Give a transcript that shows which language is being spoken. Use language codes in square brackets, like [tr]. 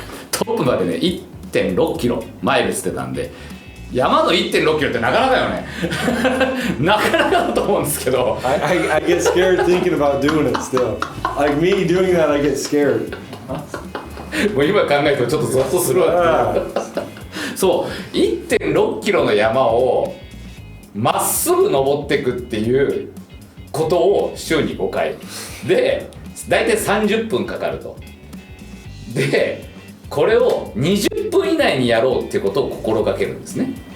[ja] トップまでね 1.6 キロマイルつってたんで、山の 1.6 キロってなかなかよねなかなかだと思うんですけど [en] I get scared thinking about doing it still. Like me doing that, I get scared. [ja] もう今考えるとちょっとゾッとするわそう 1.6 キロの山をまっすぐ登っていくっていうことを週に5回で大体30分かかると。でこれを20分以内にやろうっていうことを心がけるんですね。